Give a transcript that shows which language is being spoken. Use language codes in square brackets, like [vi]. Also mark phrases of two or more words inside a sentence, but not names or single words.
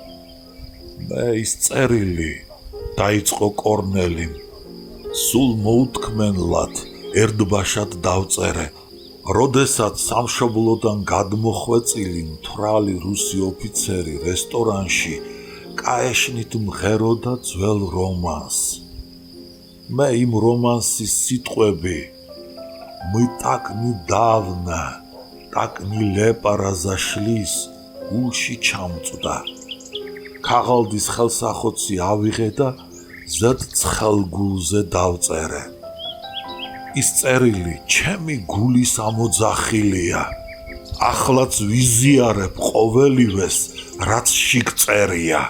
[ka] მე ის წერილი, დაიწყო კორნელიმ, სულ მოუთქმენლად ერთბაშად დავწერე, როდესაც სამშობლოდან გადმოხვეწილი მთვრალი რუსი ოფიცერი რესტორანში კაეშნით მღეროდა ძველ რომანსს. მე იმ რომანსის სიტყვები [ru] мы так недавно, так нелепо разошлись, [ka] გულში ჩამწვდა. ქაღალდის ხელსახოცი ავიღე და ზედ ცხელ გულზე დავწერე. ის წერილი ჩემი გულის ამოძახილია. ახლაც ვიზიარებ ყოველივეს, რაც შიგ წერია.